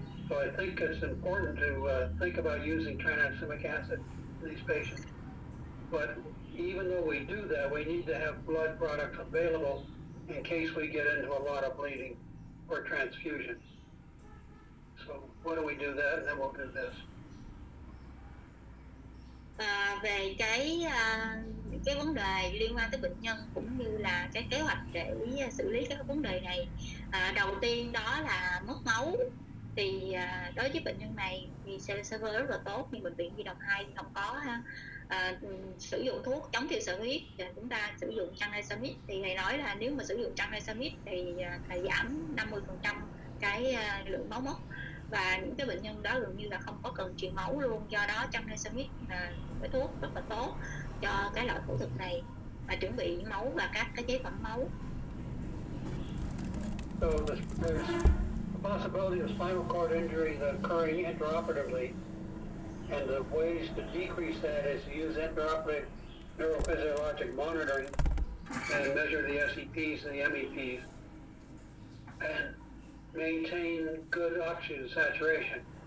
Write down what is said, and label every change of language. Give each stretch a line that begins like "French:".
English: So I think it's important to think about using tranexamic acid in these patients. But even though we do that, we need to have blood products available in case we get into a lot of bleeding or transfusion. So why don't we do that, and then we'll do this.
Vietnamese: Về cái vấn đề liên quan tới bệnh nhân cũng như là cái kế hoạch để xử lý các vấn đề này, đầu tiên đó là mất máu. Thì đối với bệnh nhân này thì server rất là tốt, nhưng bệnh viện Nhi đồng 2 thì không có ha. Sử dụng thuốc chống tiêu sợi huyết, chúng ta sử dụng tranexamic, thì thầy nói là nếu mà sử dụng tranexamic thì thầy giảm 50% cái lượng máu mất, và những cái bệnh nhân đó gần như là không có cần truyền máu luôn. Do đó tranexamic là cái thuốc rất là tốt cho cái loại phẫu thuật này, và chuẩn bị máu và các cái chế phẩm máu.
English: So there's a possibility of spinal cord injury occurring intraoperatively, and the ways to decrease that is to use intraoperative neurophysiologic monitoring and measure the SEPs and the MEPs and maintain good oxygen saturation.